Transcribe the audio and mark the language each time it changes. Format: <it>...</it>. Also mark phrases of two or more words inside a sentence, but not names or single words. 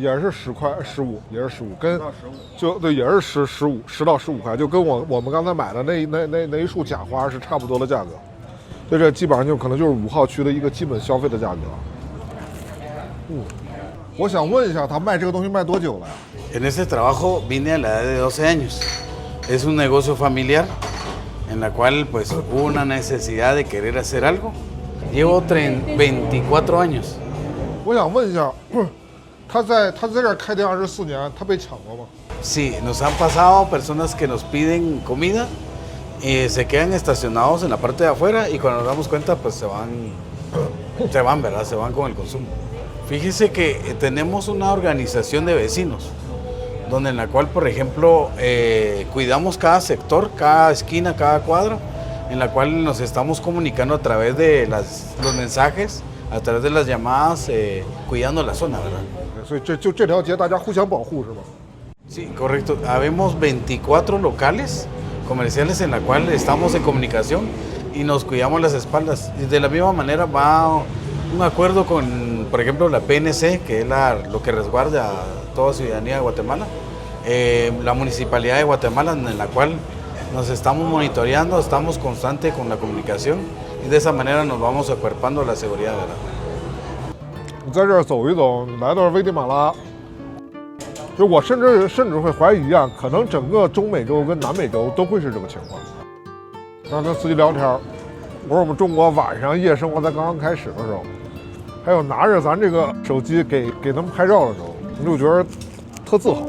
<zh>也是10块15，也是15，跟就对，也是10到15块，就跟我们刚才买的那一束假花是差不多的价格。所以这基本上就可能就是5号区的一个基本消费的价格。我想问一下，他卖这个东西卖多久了呀？</zh> <es>En este trabajo vine a la edad de 12 años. Es un negocio familiar en la cual pues hubo una necesidad de querer hacer algo. Llevo 24 años.</es> <zh>我想问一下，他在这儿开店24年，他被抢过吗？</zh> <es>Sí, nos han pasado personas que nos piden comida y se quedan estacionados en la parte de afuera y cuando nos damos cuenta pues se van, ¿verdad? Se van con el consumo. Fíjese que tenemos una organización de vecinos, donde en la cual, por ejemplo, cuidamos cada sector, cada esquina, cada cuadro, en la cual nos estamos comunicando a través de los mensajes, a través de las llamadas, cuidando la zona, ¿verdad?</es> <zh>所以这条街大家互相保护是吗？</zh> <es>Sí, correcto. Habemos 24 locales comerciales en la cual estamos en comunicación y nos cuidamos las espaldas. Y de la misma manera va un acuerdo con, por ejemplo, la PNC, que es lo que resguarda a toda ciudadanía de Guatemala, la Municipalidad de Guatemala, en la cual nos estamos monitoreando, estamos constantes con la comunicación y de esa manera nos vamos acuerpando la seguridad, ¿verdad?</es> <zh>你在这儿走一走，来到危地马拉，就我甚至会怀疑啊，可能整个中美洲跟南美洲都会是这个情况。刚跟司机聊天，我说我们中国晚上夜生活才刚刚开始的时候，还有拿着咱这个手机给他们拍照的时候，你就觉得特自豪。</zh>